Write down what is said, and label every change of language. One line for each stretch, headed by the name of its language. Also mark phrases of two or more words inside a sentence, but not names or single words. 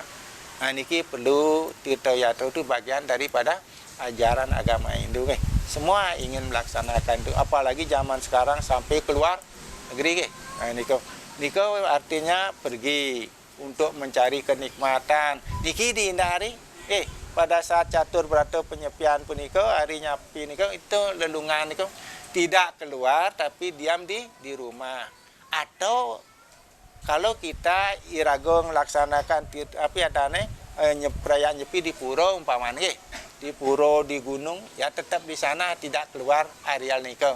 Indonesian: Niki perlu Tirta Yatra itu bagian daripada ajaran agama Hindu. Semua ingin melaksanakan itu, apalagi zaman sekarang sampai keluar negeri. Niko artinya pergi untuk mencari kenikmatan. Niki dihindari. Pada saat catur berata penyepian pun niko, hari nyapi niko itu lelungan niko tidak keluar tapi diam di rumah. Atau kalau kita irago melaksanakan perayaan nyepi di pura umpamanya, di pura, di gunung, ya tetap di sana tidak keluar areal niko.